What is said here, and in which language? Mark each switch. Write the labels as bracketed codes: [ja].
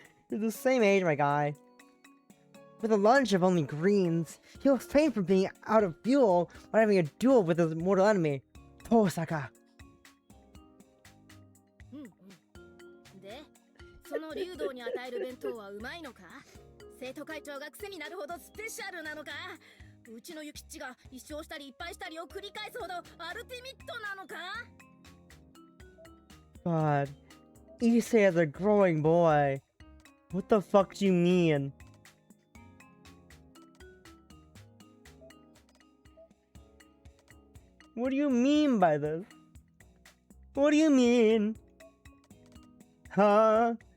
[en] He's the same age, my guy. With a lunch of only greens, he'll faint from being out of fuel while having a duel with his mortal enemy, Tosaka. [ja] でその竜道に与える弁当はうまいのか生徒会長が癖になるほどスペシャルなのかうちのユキッチが一勝したりいっぱいしたりを繰り返すほどアルティミットなのか [en] God, Issei is a growing boy. What the fuck do you mean? What do you mean by this? What do you mean? Huh?